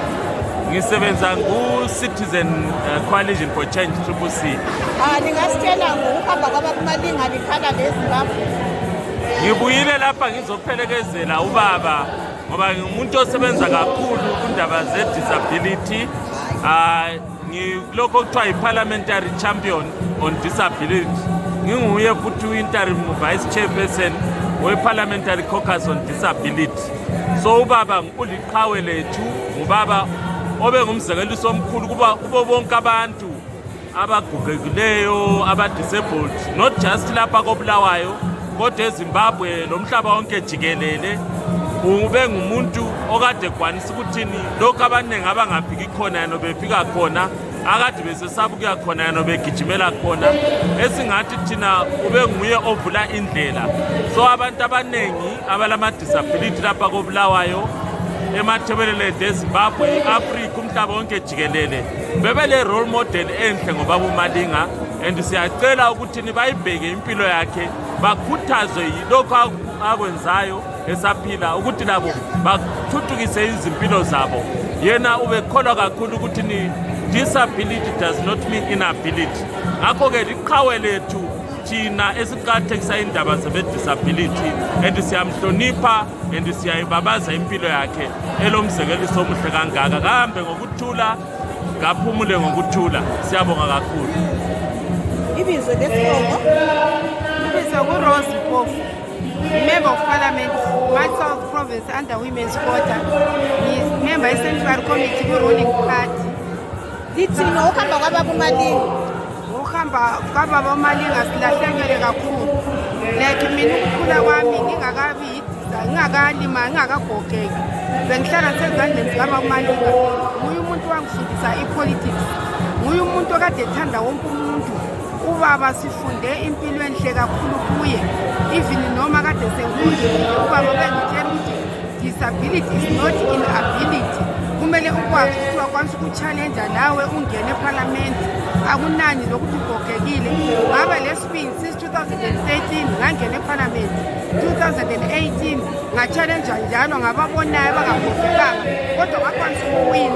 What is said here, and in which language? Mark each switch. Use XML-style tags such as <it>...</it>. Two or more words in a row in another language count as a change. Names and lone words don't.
<nd>Ngisebenza ku-Citizen Coalition for Change CCC. Ningasitshela ngokuhamba kwabakuMalinga likhala leZimbabwe. Ngibuyile lapha ngizophelekezela ubaba ngoba ngumuntu osebenza kakhulu kundaba ze-disability. Ngilokho kuthiwa yi-</nd> <en>parliamentary champion on disability.</en> <nd>Nginguye futhi</nd> <en>interim vice chairperson</en> <nd>we-</nd> <en>parliamentary caucus on disability.</en> <nd>So ubaba uliqhawe lethu, ubaba obe ngumzekeliso omkhulu kubo bonke abantu abagugekileyo, aba-disabled,</nd> <en>not just</en> <nd>lapha koBulawayo kodwa eZimbabwe lomhlaba wonke jikelele. Ube ngumuntu okade kwanisa ukuthini lokho abaningi abangafiki khona yena befika khona, akade besesaba ukuya khona yena begijimela khona, esingathi thina ube nguye ovula indlela. So abantu abaningi abalama-disability lapha koBulawayo, emathebelelede eZimbabwe, eAfrika, umhlaba wonke jikelele, bebele</nd> <en>role model</en> <nd>enhle ngobaba uMalinga, and siyacela ukuthi bayibheke impilo yakhe, bakhuthazwe yilokho akwenzayo esaphila ukuthi labo bathuthukise izimpilo zabo. Yena ubekholwa kakhulu ukuthi</nd> <en>disability does not mean inability.</en> <nd>Ngakho-ke liqhawe lethu thina esiqakathekisa indaba zebe-disability, and siyamhlonipha and siyayibabaza impilo yakhe elomzekeliso omuhle kangaka. Kahambe ngokuthula, kaphumule ngokuthula. Siyabonga kakhulu. Ibizo lesibongo. Ibizo nguRose Mpofu,</nd> <en>Member of Parliament, South Province under Women's Quota. He is member of Central Committee ku-ruling party.</en> <nd>Lithi ngokuhamba kwabakuMalinga. Ngokuhamba kwabakuMalinga silahlekele kakhulu. Like mina ukukhula kwami ngingakalima ngingakagogeki, bengihlala sezandleni zikabakuMalinga. Nguye umuntu wangifundisa ipolitics, nguye umuntu okade ethanda wonke umuntu. Ubaba sifunde impilo enhle kakhulu kuye, even noma kade sengikhulile ubaba bengitshela ukuthi</nd> <en>disability is not inability.</en> <nd>Kumele ukwazi ukuthi wakwanisa ukuchallenge nawe ungene eParliament, akunani lokuthi ugogekile. Ngaba lesibini since 2013 ngangena eParliament, 2018 ngachallenge njalo ngababonayo abangagogekanga kodwa ngakwanisa ukuwina.</nd>